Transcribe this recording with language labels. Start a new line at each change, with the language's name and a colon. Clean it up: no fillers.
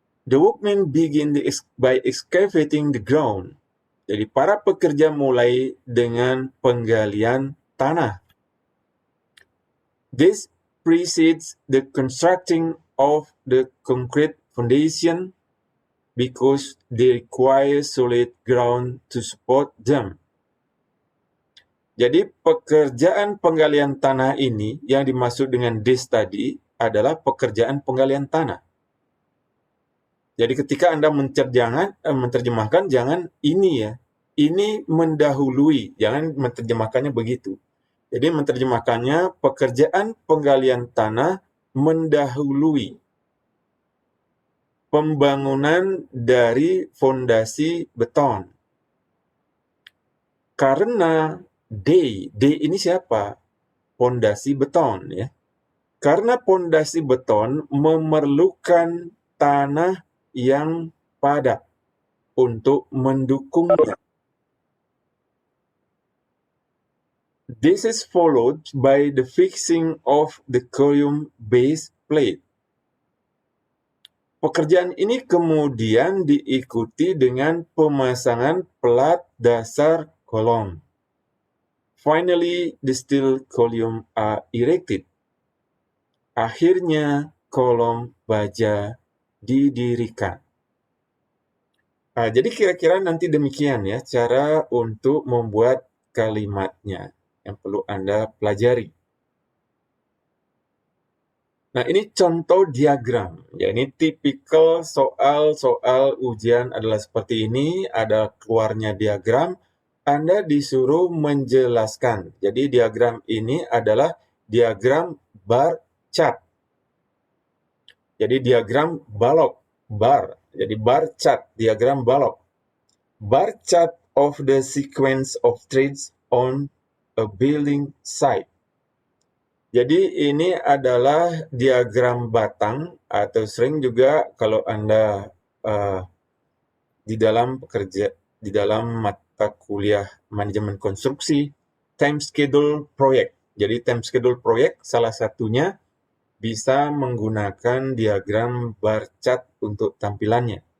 English: The workmen begin by excavating the ground.
Indonesian: Jadi para pekerja mulai dengan penggalian tanah.
English: This precedes the constructing of the concrete foundation because they require solid ground to support them.
Indonesian: Jadi pekerjaan penggalian tanah ini yang dimaksud dengan this tadi adalah pekerjaan penggalian tanah. Jadi ketika Anda menerjemahkan jangan ini ya. ini mendahului, jangan menerjemahkannya begitu. Jadi menerjemahkannya pekerjaan penggalian tanah mendahului pembangunan dari fondasi beton. Karena D ini siapa? Fondasi beton ya. Karena fondasi beton memerlukan tanah yang padat untuk mendukungnya.
English: This is followed by the fixing of the column base plate.
Indonesian: Pekerjaan ini kemudian diikuti dengan pemasangan plat dasar kolom.
English: Finally, the steel column are erected.
Indonesian: Akhirnya, kolom baja didirikan. Jadi kira-kira nanti demikian ya cara untuk membuat kalimatnya yang perlu Anda pelajari. Nah, ini contoh diagram. Ya, ini tipikal soal-soal ujian adalah seperti ini, ada keluarnya diagram, Anda disuruh menjelaskan. Jadi diagram ini adalah diagram bar chart. Jadi diagram balok, bar. Jadi bar chart, diagram balok.
English: Bar chart of the sequence of trades on a building site.
Indonesian: Jadi ini adalah diagram batang atau sering juga kalau Anda di dalam mata kuliah manajemen konstruksi, time schedule proyek. Jadi time schedule proyek salah satunya bisa menggunakan diagram bar chart untuk tampilannya.